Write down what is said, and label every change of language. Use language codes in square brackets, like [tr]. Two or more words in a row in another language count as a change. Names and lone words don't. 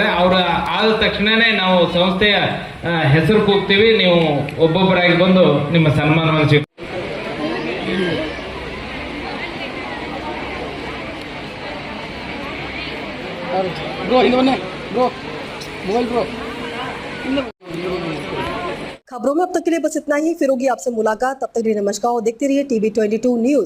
[kn] ಅವರ ಆದ ತಕ್ಷಣನೇ ನಾವು ಸಂಸ್ಥೆಯ ಹೆಸರು ಕೂಗ್ತೀವಿ. ನೀವು ಒಬ್ಬೊಬ್ಬರಾಗಿ ಬಂದು ನಿಮ್ಮ ಸನ್ಮಾನವನ್ನು ಸ್ವೀಕರಿಸಿ. [hi] खबरों में अब तक के लिए बस इतना ही। फिर होगी आपसे मुलाकात, तब तक के लिए नमस्कार और देखते रहिए TV22 न्यूज।